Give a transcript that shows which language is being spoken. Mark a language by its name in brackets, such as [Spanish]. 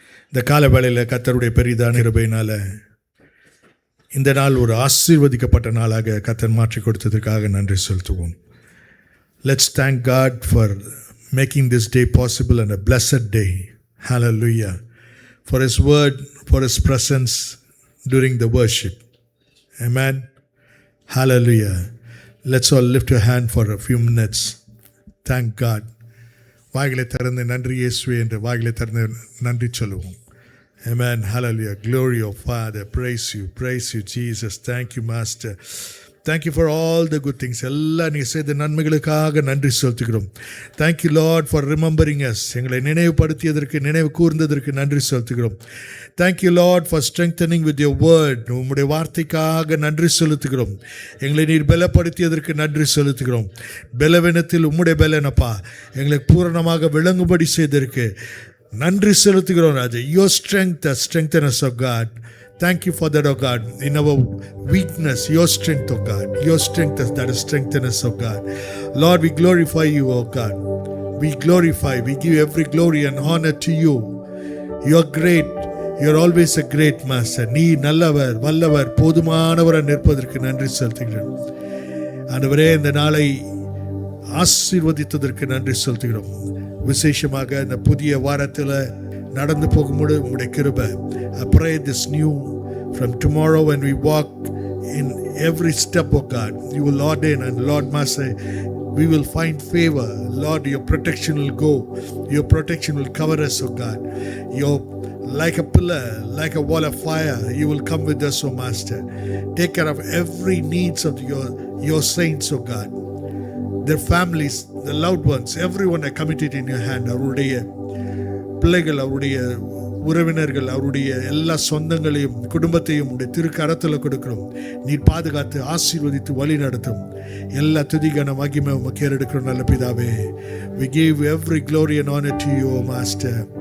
[Tamil] இந்த காலவேளையில் கர்த்தருடைய பெரிதான கிருபையினால இந்த நாள் ஒரு ஆசீர்வதிக்கப்பட்ட நாளாக கர்த்தர் மாற்றி கொடுத்ததற்காக நன்றி செலுத்துவோம். [English] Let's thank God for making this day possible and a blessed day. Hallelujah. For His word, for His presence during the worship. Amen. Hallelujah. Let's all lift your hand for a few minutes. Thank God. [Tamil] வாய்களை திறந்து நன்றி இயேசுவே என்று வாய்களை திறந்து நன்றி சொல்லுவோம். [English] Amen. Hallelujah. Glory of Father. Praise you, Jesus. Thank you, Master. Thank you for all the good things. [Tamil] எல்லாம் நீ செய்த நன்மைகளுக்காக நன்றி செலுத்துகிறோம். [English] Thank you Lord for remembering us. [Tamil] எங்களை நினைவுபடுத்தியதற்கு, நினைவு கூர்ந்ததற்கு நன்றி செலுத்துகிறோம். [English] Thank you Lord for strengthening with your word. [Tamil] உம்முடைய வார்த்தைக்காக நன்றி செலுத்துகிறோம். எங்களை நீர் பலப்படுத்தியதற்கு நன்றி செலுத்துகிறோம். பலவீனத்தில் உம்முடைய பலனப்பா எங்களை பூரணமாக விளங்கும்படி செய்ததற்கு நன்றி செலுத்துகிறோம் ராஜா. [English] Your strength, the strengthen us, of God. Thank you for that, oh God. In our weakness, your strength, oh God. Your strength that is strengthen us, oh God. Lord, we glorify you, oh God. We glorify, we give every glory and honor to you. You're great. You're always a great master. [Tamil] நீ நல்லவர், வல்லவர், போதுமானவர் நிற்பதற்கு நன்றி செலுத்துகிறோம். ஆண்டவரே, இந்த நாளை ஆசீர்வதித்ததற்கு நன்றி செலுத்துகிறோம். விசேஷமாக இந்த புதிய வாரத்தில் நடந்து போகும்போது உங்களுடைய கிருபை. [English] I pray this new from tomorrow when we walk in every step of God, you will ordain, and Lord Master, we will find favor. Lord, your protection will go. Your protection will cover us, oh God. Your like a pillar, like a wall of fire, you will come with us, oh Master. Take care of every needs of your saints, oh God. Their families, the loved ones, everyone I committed in your hand. [Tamil] அவருடைய பிள்ளைகள், அவருடைய உறவினர்கள், அவருடைய எல்லா சொந்தங்களையும் குடும்பத்தையும் உடைய திருக்கரத்தில் கொடுக்கிறோம். நீர் பாதுகாத்து ஆசீர்வதித்து வழி நடத்தும். எல்லா துதிகான மகிமை உமக்கு ஏறெடுக்கிறோம் நல்ல பிதாவே. [English] We give every glory and honor to you, O Master.